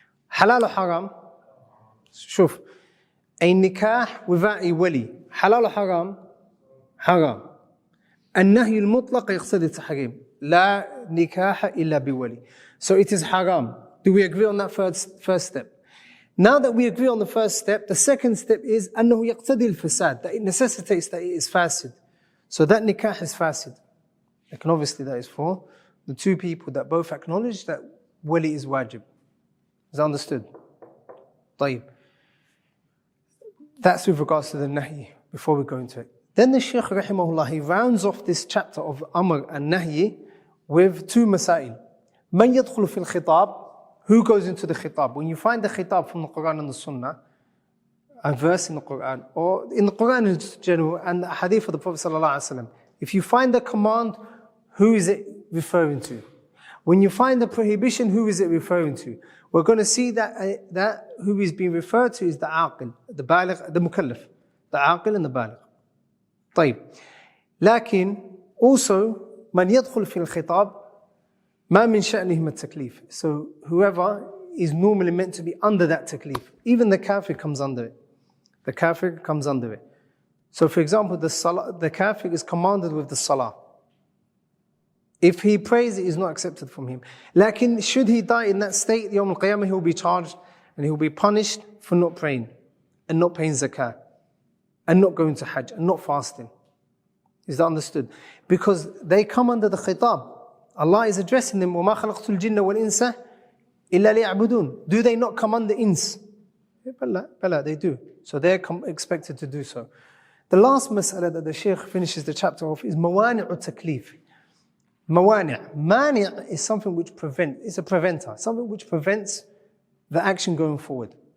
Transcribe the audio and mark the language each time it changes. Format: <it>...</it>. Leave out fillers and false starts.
<ar>حلال</ar> <en>or haram?</en> <ar>شوف.</ar> <en>أي nikah without a wali.</en> <ar>حلال</ar> <en>or haram? Haram.</en> <ar>النهي المطلق يقتضي التحريم. لا نكاح إلا بولي.</ar> <en>So it is haram. Do we agree on that first step? Now that we agree on the first step, the second step is</en> <ar>أنه يقتضي الفساد.</ar> <en>That it necessitates that it is fasid. So that nikah is fasid. And obviously that is for the two people that both acknowledge that wali is wajib. Is that understood?</en> <ar>طيب.</ar> <en>That's with regards to the nahi, before we go into it. Then the Shaykh rahimahullah, he rounds off this chapter of Amr and Nahi with two masail. Man yadkhulu fil khitab, who goes into the khitab? When you find the khitab from the Quran and the Sunnah, a verse in the Quran, or in the Quran in general, and the hadith of the Prophet sallallahu alaihi wasallam, if you find the command, who is it referring to? When you find the prohibition, who is it referring to? We're going to see that who is being referred to is the aqil, the baligh, the mukallaf, the aqil and the baligh.</en> <ar>طيب. لكن</ar> <en>also</en> <ar>من يدخل في الخطاب ما من شأنهم التكليف.</ar> <en>So whoever is normally meant to be under that taklif, even the kafir comes under it. The kafir comes under it. So for example, the kafir is commanded with the salah. If he prays, it is not accepted from him. Lakin, should he die in that state, Yawm al-Qiyamah, he will be charged and he will be punished for not praying and not paying zakah and not going to hajj and not fasting. Is that understood? Because they come under the khitab. Allah is addressing them,</en> <ar>وَمَا خَلَقْتُ الْجِنَّ وَالْإِنسَ إِلَّا لِيَعْبُدُونَ.</ar> <en>Do they not come under ins? Bala, they do. So they're expected to do so. The last mas'ala that the Shaykh finishes the chapter off is mawani'u taklif. Mani' is something which prevents, it's a preventer, something which prevents the action going forward.</en>